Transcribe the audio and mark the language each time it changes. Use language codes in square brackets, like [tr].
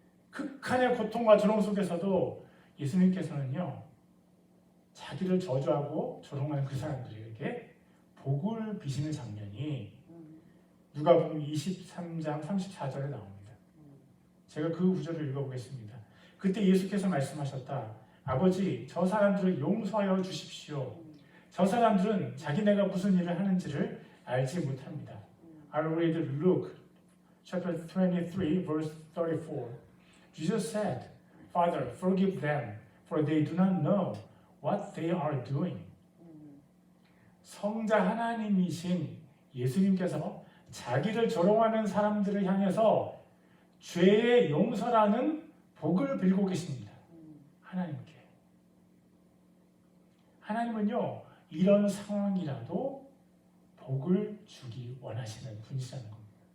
[ko] 극한의 고통과 조롱 속에서도 예수님께서는요, 자기를 저주하고 조롱하는 그 사람들에게 복을 비시는 장면이 누가복음 23장 34절에 나옵니다. 제가 그 구절을 읽어보겠습니다. 그때 예수께서 말씀하셨다. 아버지, 저 사람들을 용서하여 주십시오. 저 사람들은 자기네가 무슨 일을 하는지를 알지 못합니다. [en] I'll read Luke chapter 23 verse 34. Jesus said, Father, forgive them, for they do not know what they are doing. [ko] 성자 하나님이신 예수님께서 자기를 조롱하는 사람들을 향해서 죄의 용서라는 복을 빌고 계십니다. 하나님께. 하나님은요, 이런 상황이라도 복을 주기 원하시는 분이시라는 겁니다.